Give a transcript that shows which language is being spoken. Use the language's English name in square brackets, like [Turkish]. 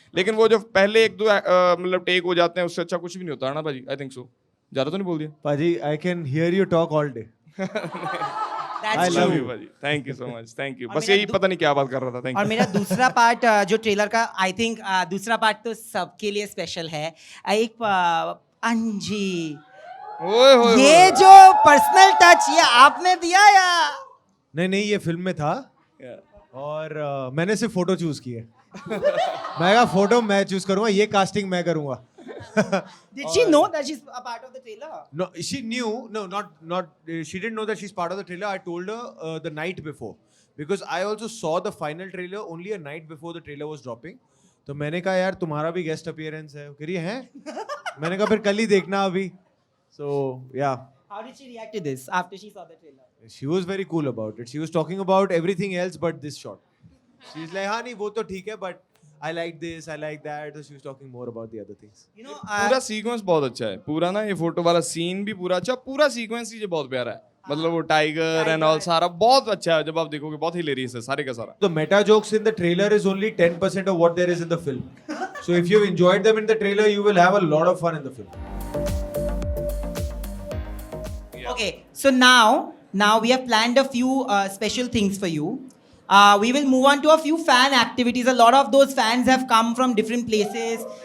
[Hindi] लेकिन वो जो पहले 1-2 मतलब टेक हो जाते हैं, उससे अच्छा कुछ भी नहीं होता है ना भाजी। [English] I think so. [Hindi] ज़्यादा तो नहीं बोल दिया [English] पाजी? I can hear you talk all day. That's I love true. you. भाजी thank you so much thank you [Hindi] और बस मेरा यही पता नहीं क्या बात कर रहा था थैंक और [English] you [Hindi] मेरा दूसरा पार्ट जो ट्रेलर का [English] I think [Hindi] दूसरा पार्ट तो सबके लिए स्पेशल है एक अंजी ओए होए ये जो पर्सनल टच ये आपने दिया या नहीं ये फिल्म में था और मैंने सिर्फ फोटो चूज की है मैं कहा फोटो मैं चूज करूंगा ये कास्टिंग मैं करूंगा [English] did she know that she's a part of the trailer? No, she knew. No, not. She didn't know that she's part of the trailer. I told her the night before because I also saw the final trailer only a night before the trailer was dropping. [Hindi] तो मैंने कहा यार तुम्हारा भी guest appearance है कह रही है मैंने कहा फिर कल ही देखना अभी [English] so yeah How did she react to this after she saw the trailer? she was very cool about it she was talking about everything else but this shot she's like [Hindi] हाँ नहीं वो तो ठीक है [English] but I like this I like that so she was talking more about the other things You know, [Hindi] पूरा sequence बहुत अच्छा है पूरा ना ये फोटो वाला सीन भी पूरा अच्छा पूरा सीक्वेंस ही बहुत प्यारा है मतलब वो टाइगर एंड ऑल सारा बहुत अच्छा है जब आप देखोगे बहुत हिलेरियस है सारे का सारा [English] The meta jokes in the trailer is only 10% of what there is in the film. So if you've enjoyed them in the trailer, you will have a lot of fun in the film. okay, so now we have planned a few special things for you. We will move on to a few fan activities. A lot of those fans have come from different places.